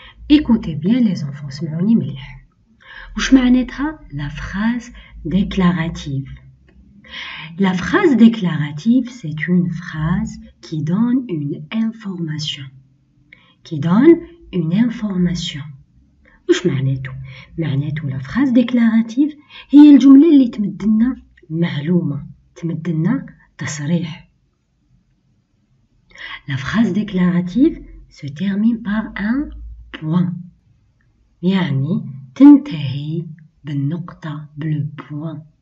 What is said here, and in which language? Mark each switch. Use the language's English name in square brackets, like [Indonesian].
[French] Écoutez bien les enfants, [Arabic] سمعوني مليح. وش معناتها [French] la phrase déclarative? La phrase déclarative, c'est une phrase qui donne une information. Qui donne une information. [Arabic] وش معناته؟ معناته [French] la phrase déclarative [Arabic] هي الجملة اللي تمدلنا معلومة، تمدلنا تصريح. [French] La phrase déclarative se termine par un point. [Arabic] يعني تنتهي بالنقطة [French] bleu point.